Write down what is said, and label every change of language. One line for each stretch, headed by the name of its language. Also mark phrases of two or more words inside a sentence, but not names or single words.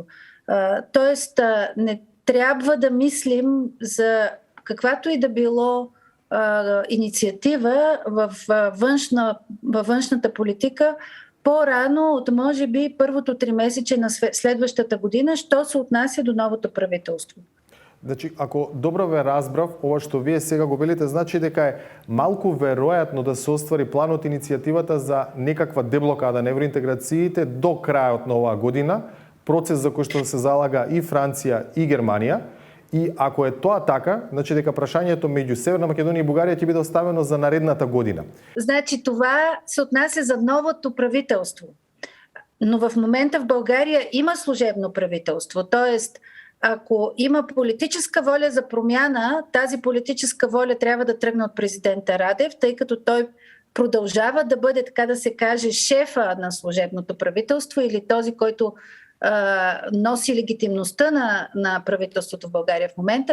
Bulgarian: Тоест, не трябва да мислим за каквато и да било инициатива във външната политика по-рано от може би първото 3-месече на следващата година, що се отнася до новото правителство.
Macedonian: Значи, ако добро ве разбрав, ова што вие сега го велите, значи дека е малку веројатно да се оствари планот иницијативата за некаква деблокада на евроинтеграциите до крајот на оваа година, процес за кој што се залага и Франција и Германија. И ако е тоа така, значи дека прашањето меѓу Северна Македонија и Бугарија ќе биде оставено за наредната година.
Bulgarian: Значи това се отнася за новото правителство. Но в момента в България има служебно правителство. Тоест, ако има политическа воля за промяна, тази политическа воля трябва да тръгне от президента Радев, тъй като той продължава да бъде, така да се каже, шефа на служебното правителство или този, който носи легитимността на правителството в България в момента.